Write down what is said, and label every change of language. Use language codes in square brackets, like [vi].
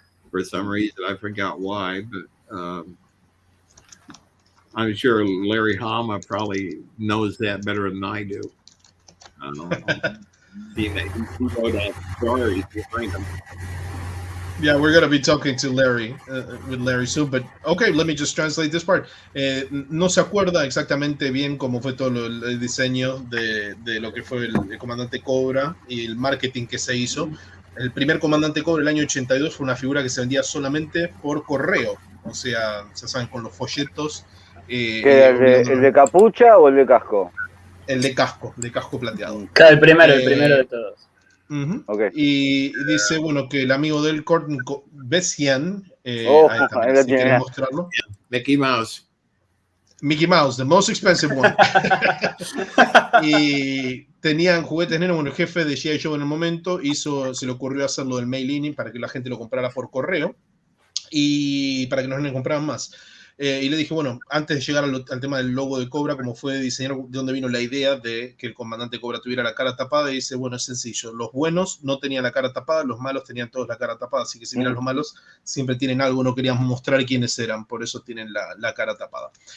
[en] For some reason, I forgot why, but I'm sure Larry Hama probably knows that better than I do. He wrote that story behind him. Yeah, we're going to be talking to Larry, with Larry soon, but okay, let me just translate this part. [es] No se acuerda exactamente bien cómo fue todo el diseño de lo que fue el comandante Cobra y el marketing que se hizo. El primer comandante Cobra del año 82 fue una figura que se vendía solamente por correo, o sea, se saben, con los folletos. ¿El de capucha o el de casco? El de casco plateado. Claro, el primero de todos. [en] Okay. [es] Y dice, bueno, que el amigo del Courtney Bessian, ahí está, ahí si quieres tiene. mostrarlo. [en] Mickey Mouse. Mickey Mouse, the most expensive one. [es] Y tenían juguetes negros. Bueno, el jefe de G.I. Joe en el momento se le ocurrió hacerlo del mail-in para que la gente lo comprara por correo y para que nos le compraran más. Y le dije, bueno, antes de llegar al tema del logo de Cobra, como fue diseñado, de dónde vino la idea de que el comandante Cobra tuviera la cara tapada, y dice, bueno, es sencillo, los buenos no tenían la cara tapada, los malos tenían todos la cara tapada, así que si miran los malos, siempre tienen algo, no queríamos mostrar quiénes eran, por eso tienen la cara tapada.